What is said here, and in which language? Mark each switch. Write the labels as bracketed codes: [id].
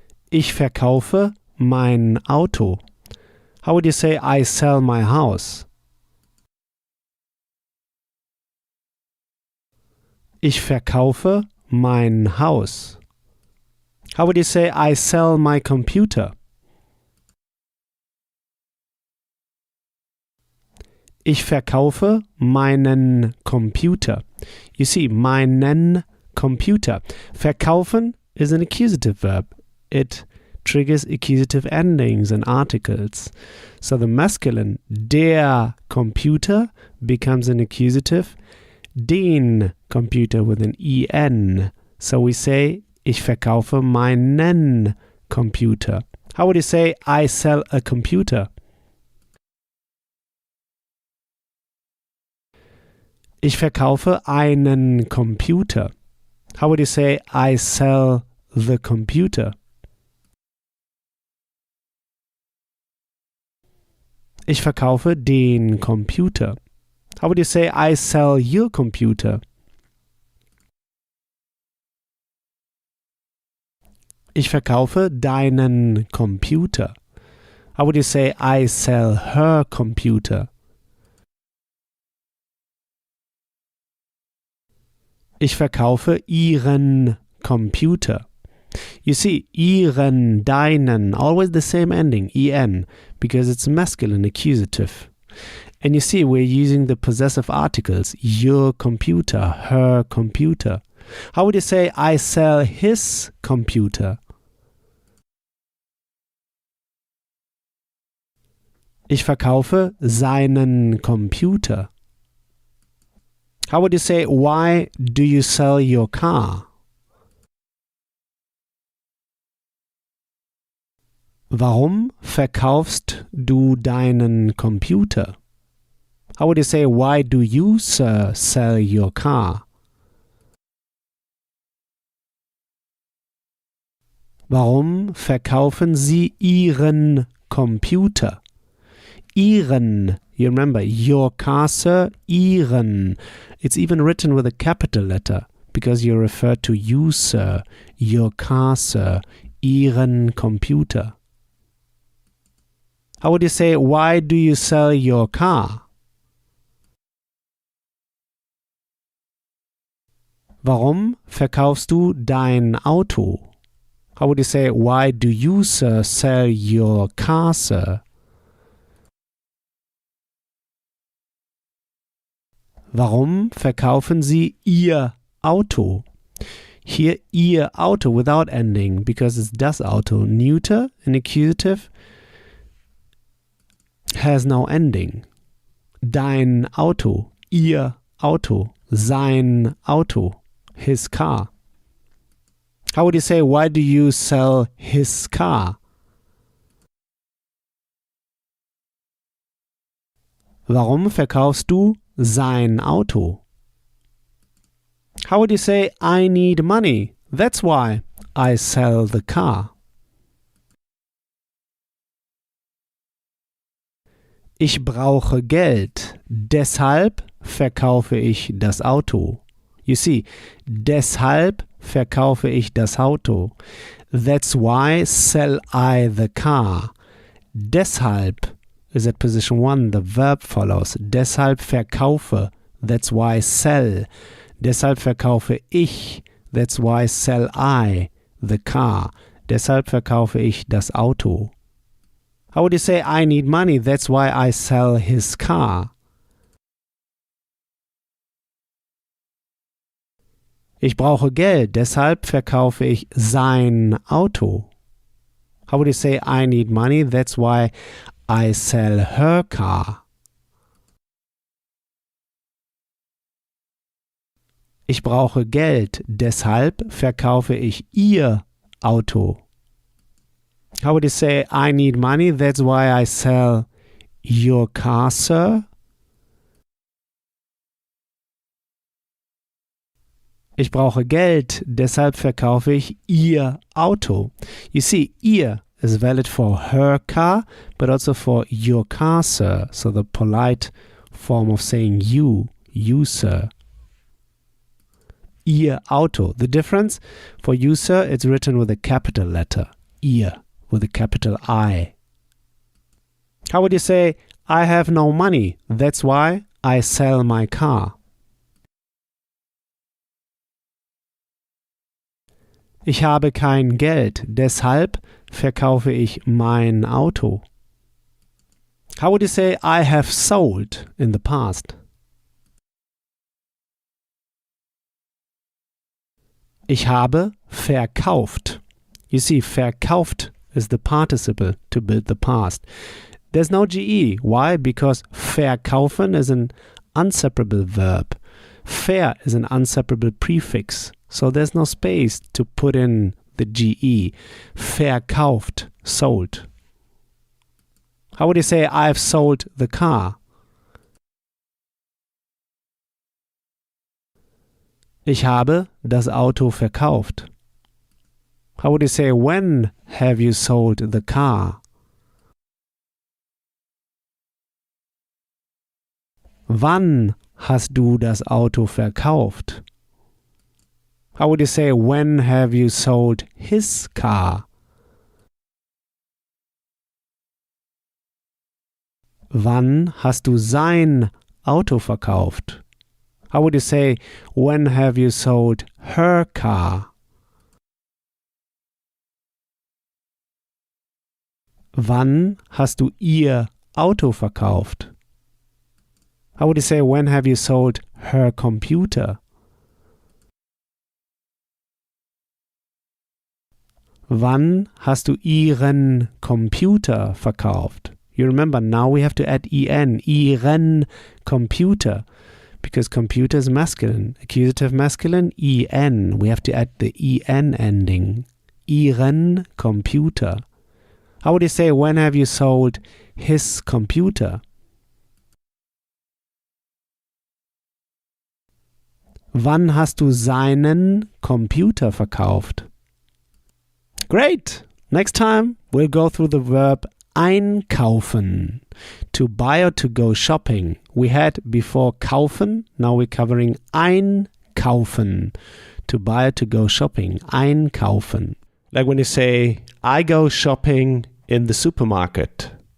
[de] Ich verkaufe mein Auto. [en] How would you say I sell my house? [de] Ich verkaufe mein Haus. [en] How would you say I sell my computer? [de] Ich verkaufe meinen Computer. [en] You see, [de] meinen Computer. [en] Verkaufen is an accusative verb. It triggers accusative endings and articles. So the masculine der Computer becomes an accusative den Computer with an en. So we say [de] ich verkaufe meinen Computer. [en] How would you say I sell a computer? [de] Ich verkaufe einen Computer. [en] How would you say I sell the computer? [de] Ich verkaufe den Computer. [en] How would you say I sell your computer? [de] Ich verkaufe deinen Computer. [en] How would you say I sell her computer? [de] Ich verkaufe ihren Computer. [en] You see, ihren, deinen, always the same ending, en, because it's masculine accusative. And you see, we're using the possessive articles, your computer, her computer. How would you say, I sell his computer? [de] Ich verkaufe seinen Computer. [en] How would you say, why do you sell your car? [de] Warum verkaufst du deinen Computer? [en] How would you say, why do you, sir, sell your car? [de] Warum verkaufen Sie Ihren Computer? [en] Ihren, you remember, your car, sir, Ihren. It's even written with a capital letter because you refer to you, sir, your car, sir, Ihren Computer. How would you say, why do you sell your car? [de] Warum verkaufst du dein Auto? [en] How would you say, why do you, sir, sell your car, sir? [de] Warum verkaufen Sie Ihr Auto? [en] Here, Ihr Auto without ending because it's das Auto. Neuter, an accusative, has no ending. [de] Dein Auto, Ihr Auto, sein Auto, [en] his car. How would you say, why do you sell his car? [de] Warum verkaufst du sein Auto? [en] How would you say, I need money, that's why I sell the car? [de] Ich brauche Geld, deshalb verkaufe ich das Auto. [en] You see, [de] deshalb verkaufe ich das Auto. [en] That's why sell I the car. Deshalb is at position 1, the verb follows. [de] Deshalb verkaufe, [en] that's why sell. [de] Deshalb verkaufe ich, [en] that's why sell I the car. [de] Deshalb verkaufe ich das Auto. [en] How would you say, I need money, that's why I sell his car? [de] Ich brauche Geld, deshalb verkaufe ich sein Auto. [en] How would you say, I need money, that's why I sell her car? [de] Ich brauche Geld, deshalb verkaufe ich ihr Auto. [en] How would you say, I need money, that's why I sell your car, sir? [de] Ich brauche Geld, deshalb verkaufe ich Ihr Auto. [en] You see, Ihr is valid for her car, but also for your car, sir. So the polite form of saying you sir. Ihr Auto. The difference, for you, sir, it's written with a capital letter. Ihr, with a capital I. How would you say, I have no money, that's why I sell my car? [de] Ich habe kein Geld, deshalb verkaufe ich mein Auto. [en] How would you say, I have sold in the past? [de] Ich habe verkauft. [en] You see, verkauft is the participle to build the past. There's no GE. Why? Because verkaufen is an unseparable verb. Ver is an unseparable prefix. So there's no space to put in the GE. Verkauft, sold. How would you say, I've sold the car? [de] Ich habe das Auto verkauft. [en] How would you say, when have you sold the car? [de] Wann hast du das Auto verkauft? [en] How would you say, when have you sold his car? [de] Wann hast du sein Auto verkauft? [en] How would you say, when have you sold her car? [de] Wann hast du ihr Auto verkauft? [en] How would you say, when have you sold her computer? [de] Wann hast du ihren Computer verkauft? [en] You remember, now we have to add en, [de] ihren Computer, [en] because computer is masculine. Accusative masculine, en. We have to add the en ending. [de] Ihren Computer. [en] How would you say, when have you sold his computer? [de] Wann hast du seinen Computer verkauft? [en] Great! Next time we'll go through the verb einkaufen, to buy or to go shopping. We had before kaufen, now we're covering einkaufen, to buy or to go shopping. Einkaufen. Like when you say, I go shopping in the supermarket.